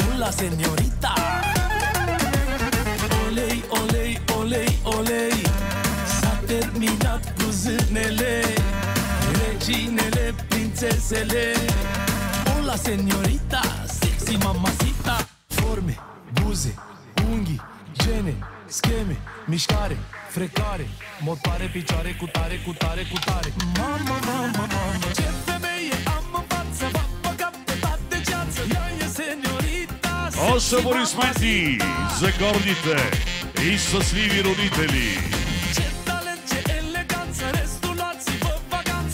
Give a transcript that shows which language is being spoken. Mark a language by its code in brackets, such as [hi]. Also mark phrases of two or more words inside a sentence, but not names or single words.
[es] Hola señorita. Olei, olei, olei, olei. [ro] S-a terminat cu zânele, reginele, prințesele. [es] Hola señorita, sexy mamacita. [ro] Forme, buze, unghii, gene, scheme, mișcare, frecare, motoare, picioare, cu tare, cu tare, cu tare. Mama, mama, mama, ce femeie am în față, va băga pe toate ceață. Ea e señorita. [bg] Аплодисменти за гордите и щастливи родители. [ro] Ce talent, ce eleganță, restul luați-vă vacanță.